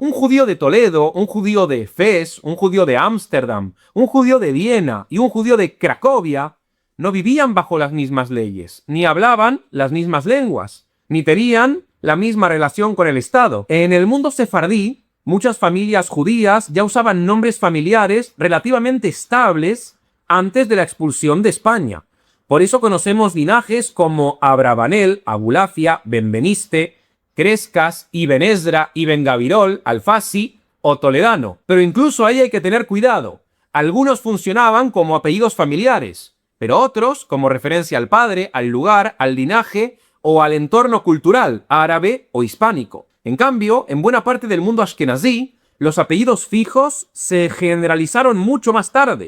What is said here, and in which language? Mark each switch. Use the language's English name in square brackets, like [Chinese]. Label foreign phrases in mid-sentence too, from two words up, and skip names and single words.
[Spanish] Un judío de Toledo, un judío de Fez, un judío de Ámsterdam, un judío de Viena y un judío de Cracovia no vivían bajo las mismas leyes, ni hablaban las mismas lenguas, ni tenían la misma relación con el Estado. En el mundo sefardí, muchas familias judías ya usaban nombres familiares relativamente estables antes de la expulsión de España. Por eso conocemos linajes como Abravanel, Abulafia, Benveniste, Crescas, Ibn Ezra, Ibn Gabirol, Alfasi o Toledano. Pero incluso ahí hay que tener cuidado. Algunos funcionaban como apellidos familiares, pero otros como referencia al padre, al lugar, al linaje o al entorno cultural, árabe o hispánico. En cambio, en buena parte del mundo ashkenazí, los apellidos fijos se generalizaron mucho más tarde.